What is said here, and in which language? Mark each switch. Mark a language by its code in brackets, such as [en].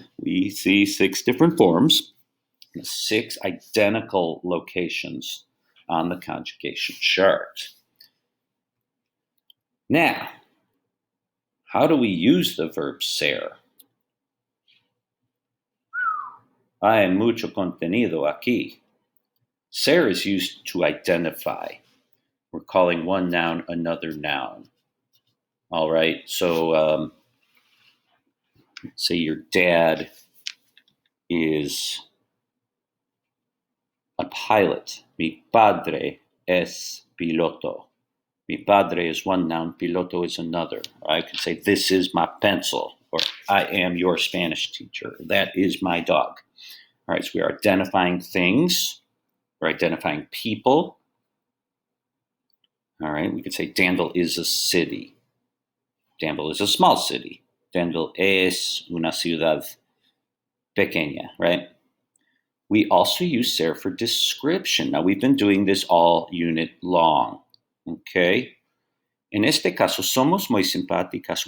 [en] We see 6 different forms, 6 identical locations on the conjugation chart. Now, how do we use the verb ser? [es] Hay mucho contenido aquí. [en] Ser is used to identify. We're calling one noun another noun. All right. So say your dad is a pilot. [es] Mi padre es piloto. [en] Mi padre is one noun, piloto is another. Or I could say, this is my pencil, or I am your Spanish teacher. That is my dog. All right, so we are identifying things. We're identifying people. All right, we could say Danville is a city. Danville is a small city. [es] Danville es una ciudad pequeña, right? [en] We also use ser for description. Now, we've been doing this all unit long, okay? [es] En este caso, somos muy simpáticas.